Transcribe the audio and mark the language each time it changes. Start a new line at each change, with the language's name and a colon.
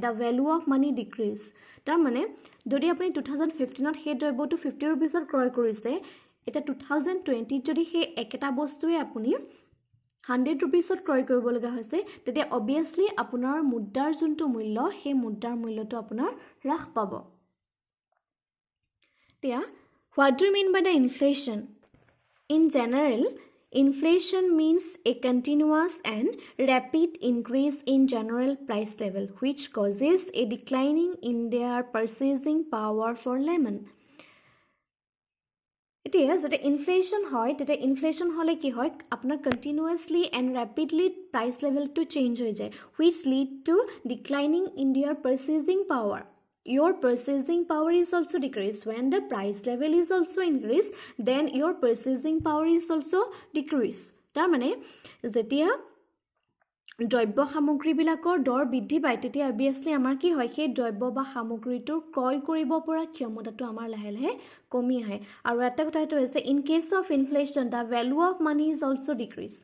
English: The value of money decrease.
Assamese: তাৰমানে যদি আপুনি 2015ত সেই দ্ৰব্যটো 50 ৰুপিজত ক্ৰয় কৰিছে, এতিয়া 2020ত যদি সেই একেটা বস্তুৱে আপুনি 100 ৰুপিজত ক্ৰয় কৰিব লগা হৈছে, তেতিয়া অবভিয়াছলি আপোনাৰ মুদ্ৰাৰ যোনটো মূল্য সেই মুদ্ৰাৰ মূল্যটো আপোনাৰ হ্ৰাস পাব।
English: এতিয়া what do you mean by the inflation? In general, inflation means a continuous and rapid increase in general price level which causes a declining in their purchasing power for lemon.
Assamese: এতিয়া যেতিয়া ইনফ্লেশ্যন হয় তেতিয়া inflation হ'লে কি হয়, আপোনাৰ continuously and rapidly price লেভেলটো change হৈ যায়,
English: Which lead to declining in their purchasing power. Your purchasing power is also decreased. When the price level is also increased, then your purchasing power is also decreased.
Assamese: তাৰমানে যেতিয়া দ্ৰব্য সামগ্ৰীবিলাকৰ দৰ বৃদ্ধি পায় তেতিয়া অবভিয়াছলি আমাৰ কি হয়, সেই দ্ৰব্য বা সামগ্ৰীটোৰ ক্ৰয় কৰিব পৰা ক্ষমতাটো আমাৰ লাহে লাহে কমি আহে। আৰু এটা কথা এইটো হৈছে,
English: In case of inflation the value of money is also' decrease.